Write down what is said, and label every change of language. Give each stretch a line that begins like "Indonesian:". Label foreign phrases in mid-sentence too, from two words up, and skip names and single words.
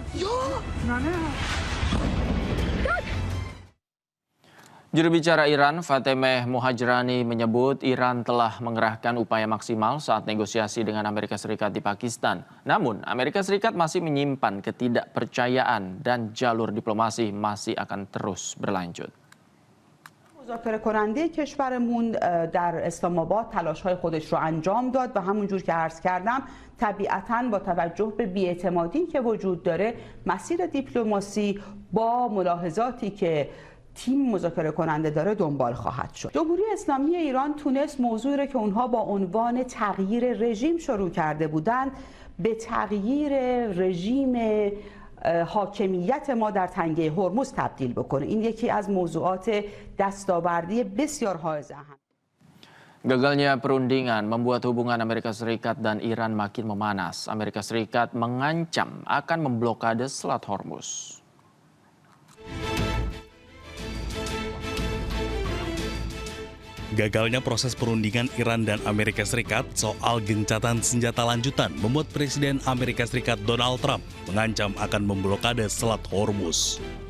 Indonesian: Juru bicara Iran, Fatemeh Mohajirani, menyebut Iran telah mengerahkan upaya maksimal saat negosiasi dengan Amerika Serikat di Pakistan. Namun, Amerika Serikat masih menyimpan ketidakpercayaan dan jalur diplomasi masih akan terus berlanjut.
Persian: مذاکره کننده کشورمون در اسلام آباد تلاش‌های خودش رو انجام داد و همونجور که عرض کردم طبیعتاً با توجه به بی‌اعتمادی که وجود داره مسیر دیپلماسی با ملاحظاتی که تیم مذاکره کننده داره دنبال خواهد شد. جمهوری اسلامی ایران تونست موضوعی رو که اونها با عنوان تغییر رژیم شروع کرده بودند به تغییر رژیم حاکمیت ما در تنگه هرمز تبدیل بکنه. این یکی از موضوعات دستاوردی بسیار حائز اهمیت.
Indonesian: Gagalnya perundingan membuat hubungan Amerika Serikat dan Iran makin memanas. Amerika Serikat mengancam akan memblokade Selat Hormuz. Gagalnya proses perundingan Iran dan Amerika Serikat soal gencatan senjata lanjutan membuat Presiden Amerika Serikat Donald Trump mengancam akan memblokade Selat Hormuz.